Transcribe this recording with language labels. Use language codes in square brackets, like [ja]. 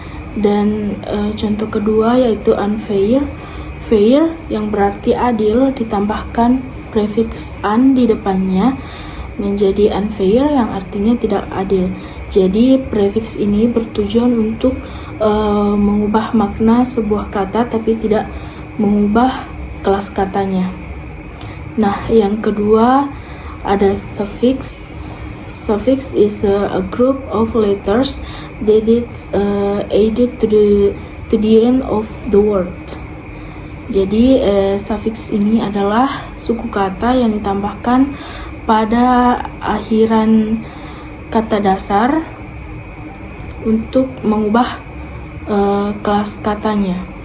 [id] Dan contoh kedua yaitu unfair, fair yang berarti adil ditambahkan prefix an di depannya menjadi unfair yang artinya tidak adil. Jadi prefix ini bertujuan untuk mengubah makna sebuah kata tapi tidak mengubah kelas katanya. Nah, yang kedua ada suffix. [en] Suffix is a group of letters that is added to the end of the word. [id] Jadi suffix ini adalah suku kata yang ditambahkan pada akhiran kata dasar untuk mengubah kelas katanya.